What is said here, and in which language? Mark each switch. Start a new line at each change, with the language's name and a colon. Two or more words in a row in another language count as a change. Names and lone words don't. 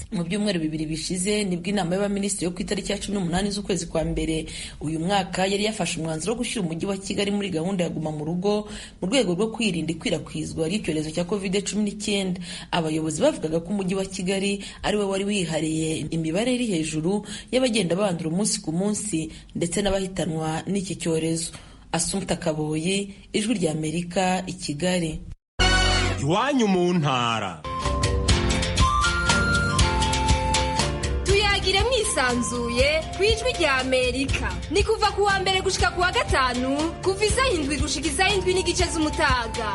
Kinyarwanda: Mu byumweru 2 bishize nibwo inama y'abaminisitiri yo ku itariki ya 18 z'ukwezi kwa mbere uyu mwaka yari yafashe umwanzuro wo gushyira umujyi wa Kigali muri gahunda ya guma mu rugo mu rwego rwo kwirinda ikwirakwizwa ry'icyorezo cya COVID-19. Abayobozi bavugaga ko umujyi wa Kigali ari we wari wihariye imibare iri hejuru y'abagenda bandura umunsi ku munsi ndetse n'abahitanwa n'iki cyorezo. Assumpta Kaboyi, Ijwi rya Amerika, i Kigali. Iwanyu mu ntara. Tuyagire mwisanzuye ku Ijwi rya Amerika.
Rundi: Ni kuva ku wa mbere gushika ku wa gatanu, kuva isaha 7 gushika isaha 7:30 z'umutaga.